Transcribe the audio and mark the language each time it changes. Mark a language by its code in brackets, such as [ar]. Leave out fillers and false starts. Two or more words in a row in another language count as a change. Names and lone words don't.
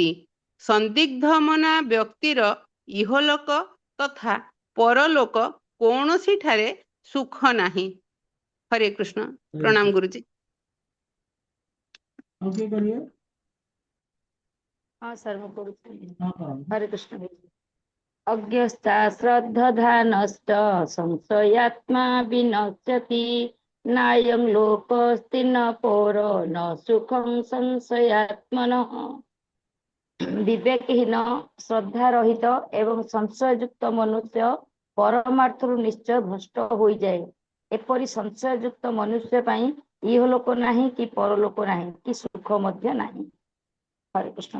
[or] ସନ୍ଦିଗ୍ଧମନା ବ୍ୟକ୍ତିର ଇହଲୋକ ତଥା ପରଲୋକ କୌଣସିଠାରେ ସୁଖ ନାହିଁ। ହରେ କୃଷ୍ଣ। ପ୍ରଣାମ ଗୁରୁଜୀ। ଆଉ କିଏ କରିବେ? ହଁ ସାର୍, ମୁଁ କରୁଛି। ହଁ କରନ୍ତୁ। ହରେ କୃଷ୍ଣ। [sa] अज्ञश्चाश्रद्धधानश्च संशयात्मा विनश्यति नायं लोकस्ति न परो न सुखं संशयात्मनः। [or] ବିବେକହୀନ, ଶ୍ରଦ୍ଧା ରହିତ ଏବଂ ସଂଶୟଯୁକ୍ତ ମନୁଷ୍ୟ ପରମାର୍ଥରୁ ନିଶ୍ଚୟ ଭ୍ରଷ୍ଟ ହୋଇଯାଏ। ଏପରି ସଂଶୟଯୁକ୍ତ ମନୁଷ୍ୟ ପାଇଁ ଇହଲୋକ ନାହିଁ କି ପରଲୋକ ନାହିଁ, କି ସୁଖ ମଧ୍ୟ ନାହିଁ। ହରେ କୃଷ୍ଣ।